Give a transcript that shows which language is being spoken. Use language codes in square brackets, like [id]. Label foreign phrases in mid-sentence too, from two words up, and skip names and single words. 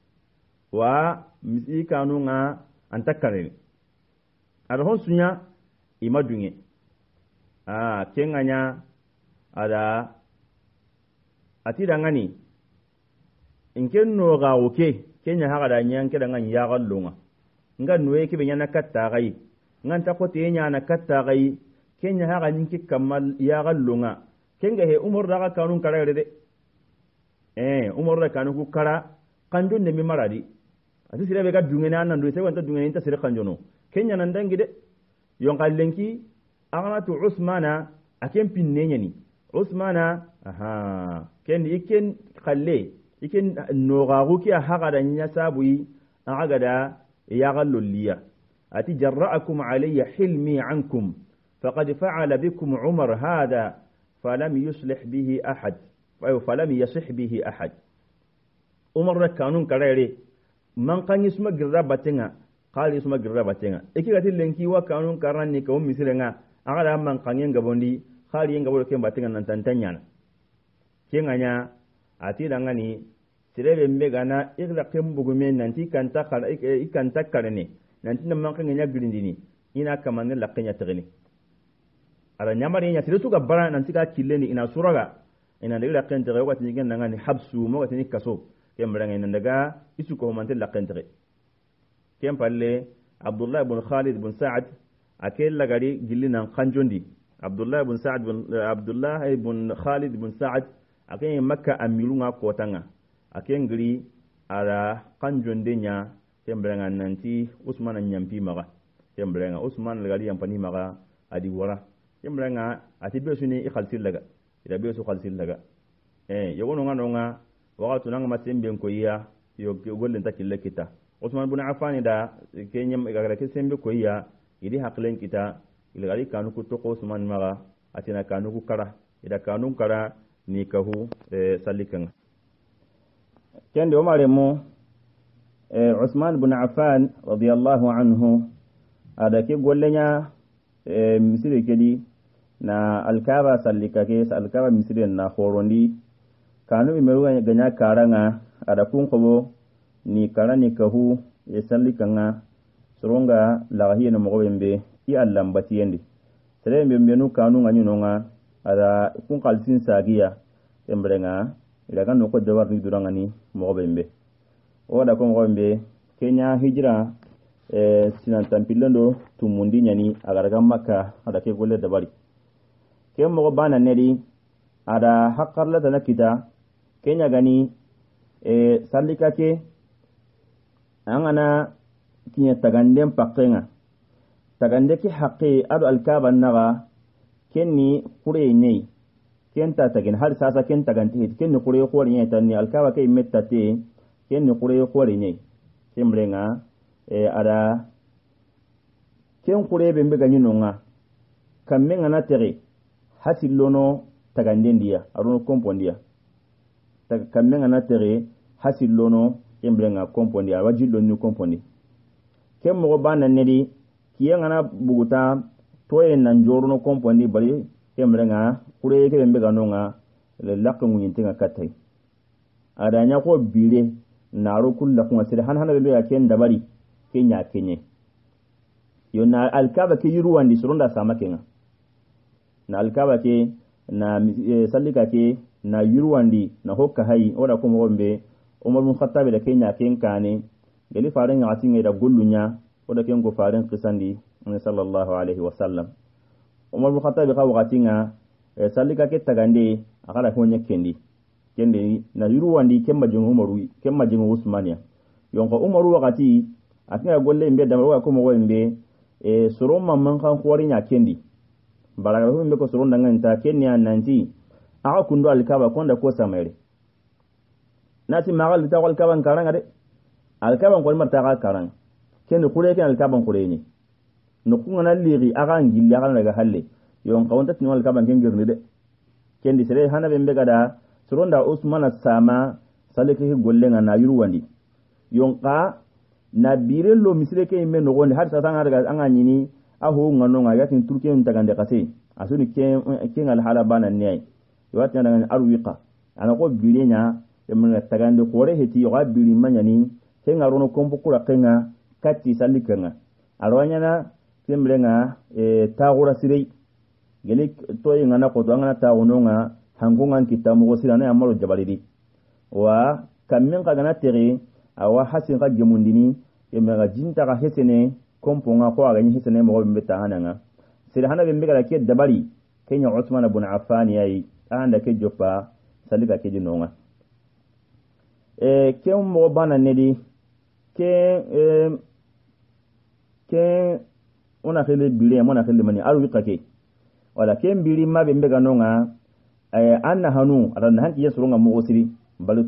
[snk] wa misi kanunga antakare ada hon sunya imadunge kenganya ada atida ngani inken no ga oke kenya haga da nyan ke da ngan ya gallunga ngan noye ke benya na katta gai ngan ta ko te nya na katta gai kenya ha ganin ki kamal ya gallunga kenga he umar daga kanun karare de umar da kanu ku kara kanjon ne mi maradi ati sire be ga dungena nan do sai wanta dungena inta sire kanjono kenya nan dangi de yon kallenki aganatu usmana aken pinne nyani usmana ken iken khalle iken nogagu ki haga da nya sabui aga da ya galloliya ati [ar] جرّأكم عليّ حلمي عنكم فقد فعل بكم عمر هذا فلم يصلح به أحد فلم يصح به أحد [snk] umar da kanun karere man kan yisma girra batenga qali yisma girra batenga ikigati lenki wa kanun karanni ko misirenga aga da man kan yenga bondi khali yenga bolo ken batenga nan tantanya kenganya ati dangani sirebe mbegana igla kembugume nanti kanta kala ikanta karene nanti nan man kan nya girindini ina kamanne lakenya tagini ara nyamari nya sirutu ga bara nanti ka kileni ina suraga ina de la kenta ga wati ngen nangani habsu mo wati ni kaso kembranga ina daga isu ko mantel la kenta kem palle abdullah ibn khalid ibn sa'ad akel lagari gillina kanjondi abdullah ibn khalid ibn sa'ad aken makka amirunga kotanga aken giri ara kanjonde nya kembranga nanti usman nyampi maga kembranga usman lagari yampani maga adi wara kembranga ati besuni ikhalsil laga ida besu khalsil laga yogono nga wakatu nanga masembe ko iya yo gollen takille kita usman ibn affan da kenyam igara kesembe ko iya idi haklen kita ilgari kanu ku to usman maga atina kanu ku kara ida kanu kara ni kahu salikan kende o mare mo usman ibn affan [ar] رضي الله عنه [snk] ada ke gollenya misiri kedi na alkaba sallika ke alkaba misiri na horondi kanu imeruga ganya karanga ada kun kobo ni karani kahu sallikanga soronga lahiya no mogombe i allambati yende tere mbembe no kanu nganyu nonga ada kun kalsin sagiya embrenga ila kan ko jawar ni durangani mogombe oda ko mogombe kenya hijra sinan tampilando tumundi nyani agaraga makka ada ke golle dabari ke mo bana nedi ada haqqarla dana kita kenya gani sallika ke angana kinya tagandem pakkenga tagande ki haqqi adu alkaba naga kenni kure nyei kenta tagin har sasa ken taganti kenni kure ko nyei tanni alkaba ke mettate kenni kure ko nyei kembrenga ada ken kure be mbega nyinonga kammenga na tere hasilono tagandendia aruno kompondia kammenga na tere hasilono kembrenga kompondia wajilo ni kompondi kem mo bana nedi kiyanga na buguta toye nan joruno kompondi bari kembrenga kure ke mbega nonga le lakko nyintinga katai ada nya ko bire naro kullu kuma sir han hanale ya ken dabari kenya kenye yona alkaba ke yuruwandi suronda sama kenga na alkaba ke na sallika ke na yuruwandi na hokka hayi oda ko mogombe umar bin khattab da kenya ken kane gali faran ya atinga da gullunya oda ken go faran qisandi [ar] صلى الله عليه وسلم [snk] umar bin khattab ka wakatinga sallika ke tagande akala ko nyekendi kende na yuruwandi kemma jin umaru kemma jin usmania yonko umaru wakati atinga golle mbe da wa ko mogombe soron man kan khori nya kendi baraga hu mbe ko soron danganta kenya nanti aka kundo alkaba konda ko samere nati magal ta wal kaban karanga de alkaban ko marta ka karang ken kure ken alkaban kure ni no kunga na liri aga ngilla kan daga halle yon kawanta tin wal kaban ken girni de ken di sere hana be gada soronda usman sama salike golle na yuruwandi yon ka na birello misire ke men no gonde har sa tanga daga anga nyini aho ngano nga yatin turkiyen tagande kase asuni ken al hala bana ne yawata daga arwiqa ana ko birenya yamna tagande kore heti yoga biri manyani kenga rono kompo kura kenga katti salikanga alwanya na kembrenga tagura sirei gele toy ngana ko to ngana taguno nga hangungan kitamu go sirana amalo jabalidi wa kammen ka gana tere awa hasin ka gemundini yemega jinta ka hesene kompo nga ko aga hesene mo be ta hananga sir hana be mbega ke dabari kenya Usman ibn Affan yayi anda ke joppa salika ke jinonga ke mo bana nedi ke ona khele bile mona khele mani aru kake wala ke mbili mabe mbega nonga anna hanu aran hanki yesurunga mo osiri bal